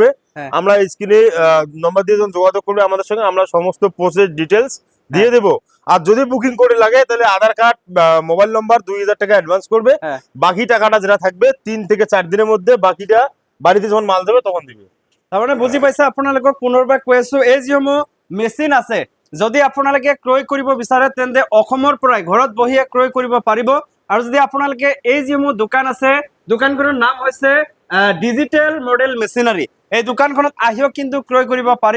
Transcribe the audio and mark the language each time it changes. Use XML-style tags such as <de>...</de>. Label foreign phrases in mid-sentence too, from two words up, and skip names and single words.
<bn>আমরা স্ক্রিনে নম্বর দিয়ে যখন যোগাযোগ করবে আমাদের সঙ্গে, আমরা সমস্ত</bn> <en>process details</en> <bn>দিয়ে দেবো। আর যদি বুকিং করে লাগে তাহলে আধার কার্ড,</bn> <en>mobile number,</en> <bn>2,000 টাকা অ্যাডভান্স করবে। বাকি টাকাটা যেটা থাকবে 3 থেকে 4 দিনের মধ্যে বাকিটা বাড়িতে যখন মাল দেবে তখন দিবে।</bn> <as>তার মানে বুঝি পাইছে, আপোনালোকক পুনৰবাৰ কৈ আছো, এই যিসমূহ মেচিন আছে যদি আপোনালোকে ক্ৰয় কৰিব বিচাৰে তেন্তে অসমৰ পৰাই ঘৰত বহিয়ে ক্ৰয় কৰিব পাৰিব। আৰু যদি আপোনালোকে এই যিসমূহ দোকান আছে, দোকানখনৰ নাম হৈছে ডিজিটেল মডেল মেচিনাৰী, এই দোকানখনত আহিও কিন্তু ক্ৰয় কৰিব পাৰিব।</as>